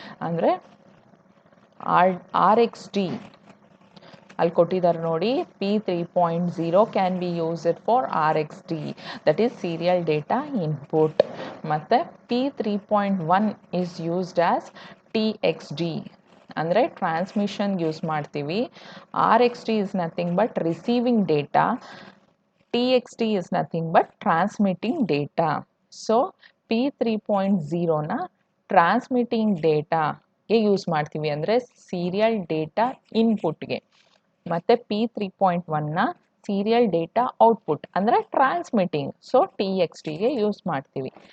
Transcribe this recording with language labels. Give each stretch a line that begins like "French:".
Kannada: ಅಂದರೆ RxD ಅಲ್ಲಿ ಕೊಟ್ಟಿದ್ದಾರೆ ನೋಡಿ,
English: P3.0 can be used for RxD, that is serial data input. ಮತ್ತು P3.1 is used as TXD,
Kannada: ಅಂದರೆ ಟ್ರಾನ್ಸ್ಮಿಷನ್ಗೆ ಯೂಸ್ ಮಾಡ್ತೀವಿ.
English: RXT is nothing but receiving data. TXT is nothing but transmitting data.
Kannada: So P3.0ನ transmitting ಡೇಟಾಗೆ use ಮಾಡ್ತೀವಿ, ಅಂದರೆ serial data ಇನ್ಪುಟ್ಗೆ. ಮತ್ತು P3.1ನ serial data output ಅಂದರೆ transmitting, so TXTಗೆ use ಮಾಡ್ತೀವಿ.